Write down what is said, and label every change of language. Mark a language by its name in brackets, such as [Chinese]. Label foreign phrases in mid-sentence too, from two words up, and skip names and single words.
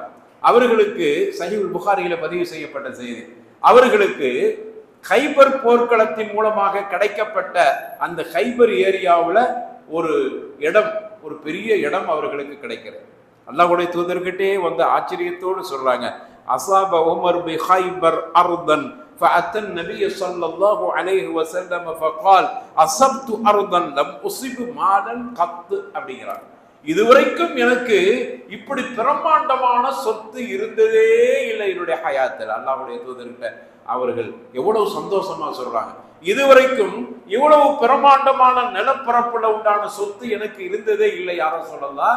[Tamil] அவர்களுக்கு சஹீஹுல் புகாரியில பதிவு செய்யப்பட்ட செய்தி, அவர்களுக்கு கைபர் போர்க்களத்தின் மூலமாக கிடைக்கப்பட்ட அந்த கைபர் ஏரியாவில் ஒரு இடம், ஒரு பெரிய இடம் அவர்களுக்கு கிடைக்கிறது. அல்லாஹ்வுடைய தூதர்கிட்டே வந்து ஆச்சரியத்தோடு சொல்றாங்க, [Arabic] أصاب عمر بخيبر أرضا فأتى النبي صلى الله عليه وسلم فقال أصبت أرضا لم أصب مالا قط அப்படிங்கிறார். [Tamil] இதுவரைக்கும் எனக்கு இப்படி பிரம்மாண்டமான சொத்து இருந்ததே இல்லை என்னுடைய ஹயாத்தில். அல்லாஹ்வுடைய தூதர்கிட்ட அவர்கள் எவ்வளவு சந்தோஷமா சொல்றாங்க, இதுவரைக்கும் இவ்வளவு பிரம்மாண்டமான நிலப்பரப்புல உண்டான சொத்து எனக்கு இருந்ததே இல்லை யாரும் சொல்லலாம்.